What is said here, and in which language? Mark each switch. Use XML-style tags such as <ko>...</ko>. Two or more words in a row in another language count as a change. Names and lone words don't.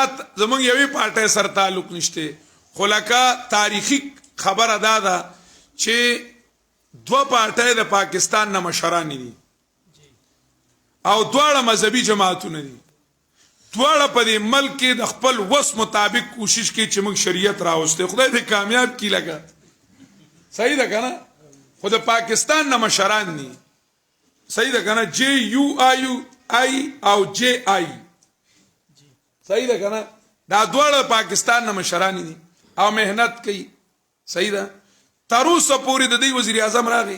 <ps>زمونږ یوې پارټای سره تعلق نشته خلکا تاریخي خبره ده چې دو پارټای د پاکستان نه مشران دي او دواړه مذهبي جماعتونه دي دواړه په دې ملک کې د خپل وس مطابق کوشش کوي چې موږ شریعت راوستي خدای دې کامیاب کی لگا صحیح ده کنه خود پاکستان نه مشران دي صحیح ده کنه جی یو آی او جی آی صحیح ده کنه دا دواړه پاکستان نه مشران دي او مهنت کوي صحیح ده تر اوسه پورې د دې وزیر اعظم</ps>